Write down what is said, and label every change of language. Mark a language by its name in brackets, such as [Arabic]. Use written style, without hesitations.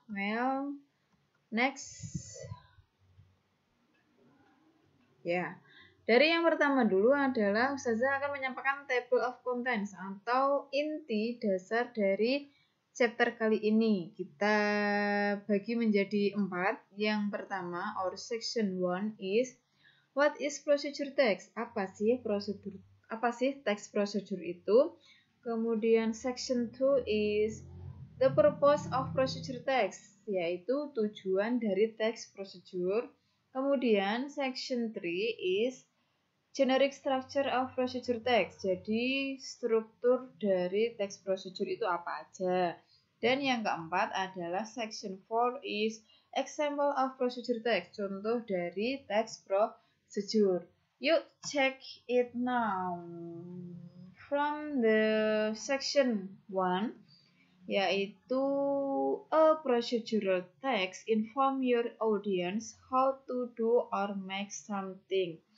[English] Well, next. [Indonesian] Ya, dari yang pertama dulu adalah Ustazah akan menyampaikan table of contents atau inti dasar dari chapter kali ini. Kita bagi menjadi 4. Yang pertama, [English] or section 1 is what is procedure text? [Indonesian] Apa sih text procedure itu? [English] Kemudian section 2 is the purpose of procedure text, [Indonesian] yaitu tujuan dari [English] text procedure. Kemudian section 3 is generic structure of procedure text. [Indonesian] Jadi struktur dari text procedure itu apa aja. Dan yang keempat adalah [English] section 4 is example of procedure text, [Indonesian] contoh dari text procedure. [English] Yuk check it now. From the section 1, yaitu a procedural text inform your audience how to do or make something.